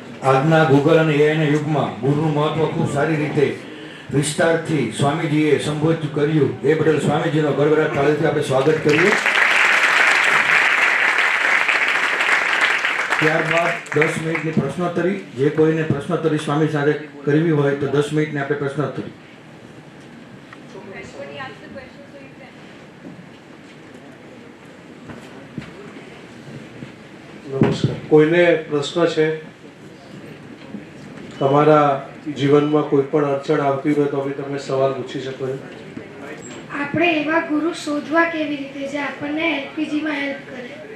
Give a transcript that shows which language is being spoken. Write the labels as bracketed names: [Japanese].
[Gujarati] આજના ગૂગલ અને એઆઈના યુગમાં ગુરુનું મહત્વ ખૂબ સારી રીતે વિસ્તારથી સ્વામીજીએ સંબોધિત કર્યું. એ બદલ સ્વામીજીનો ગળગળાટ તાળીથી આપણે સ્વાગત કરીએ. ત્યારબાદ 10 મિનિટની પ્રશ્નોત્તરી. જે કોઈને પ્રશ્નોત્તરી સ્વામી સાથે કરવી હોય તો 10 મિનિટની આપણે પ્રશ્નોત્તરી. [English] Everybody ask the question so you can. [Gujarati] નમસ્કાર. કોઈને પ્રશ્ન છે? તમારા જીવનમાં કોઈ પણ અડચણ આવતી હોય તો બી તમે સવાલ પૂછી શકો છો. આપણે એવા ગુરુ શોધવા કેવી રીતે જે આપણને એલપીજીમાં હેલ્પ કરે?